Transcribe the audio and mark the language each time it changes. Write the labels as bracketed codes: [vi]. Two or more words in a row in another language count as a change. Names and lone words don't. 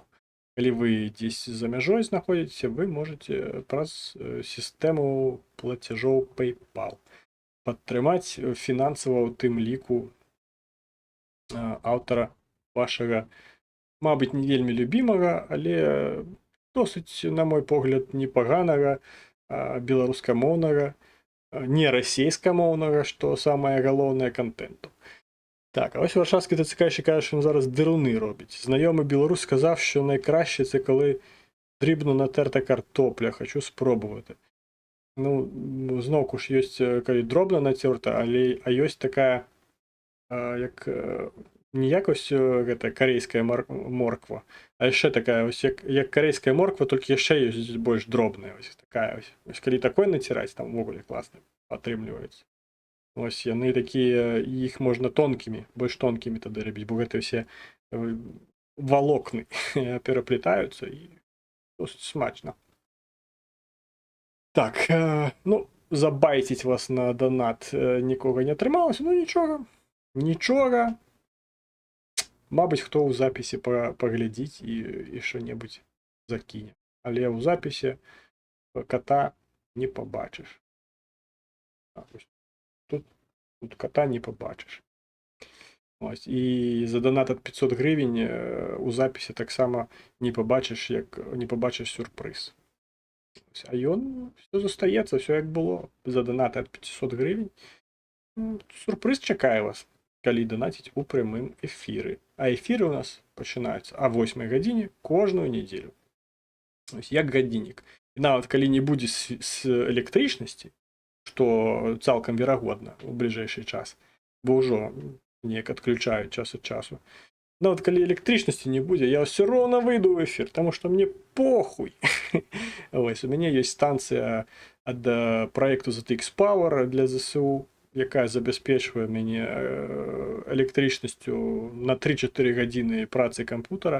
[be] Калі вы дзесь за мяжой знаходзіце, вы можете праз сістэму плацяжоў PayPal падтрымаць фінансава ў тым ліку аўтара вашага, мабыць, не вельмі любімага, але досыць, на мой погляд, непаганага беларускамоўнага, не расейскамоўнага, што самае галоўнае, контенту. [uk] Так, а ось Варшавський ТЦК ще каже, що він зараз дируни робить. Знайомий білорус сказав, що найкраще це коли дрібно натерта картопля, хочу спробувати. Ну, знову ж є, коли дробно натерта, а є така, як, не якось гэта, корейська морква, а ще така, ось як корейська морква, тільки ще є більш дробна. Ось така, ось коли такой натирати, там вогулі класно отрымлівається. [be] Ось яны такія, іх можна тонкімі, больш тонкімі тады рабіць, бо гэта ўсе валокны пераплетаюцца і досыць смачна. Так, ну, забайціць вас на донат нікога не атрымалася, ну нічога. Мабыць, хто ў запісе паглядзіць і што-небудзь закіне. Але ў запісе кота не пабачыш. [uk] Тут кота не побачиш. Ось. І за донат от 500 гривень у записі так само не побачиш, сюрприз. Ось. А ён все застається, все як було. За донат от 500 гривень. Сюрприз чекає вас, коли донатить у прямим ефірі. А ефіри у нас починаються о 8 годині кожну неділю. Ось як годинник. [be] І нават калі не будзе з электрычнасці, што цалкам верагодна у бліжэйшы час, бо ўжо неяк адключаюць час ад часу. Нават калі электрычнасці не будзе, я ўсё роўна выйду ў эфір, таму што мне похуй. Вось, у мяне ёсць станцыя ад праекту ZTX Power для ЗСУ, якая забяспечвае мяне электрычнасцю на 3-4 гадзіны працы кампутара.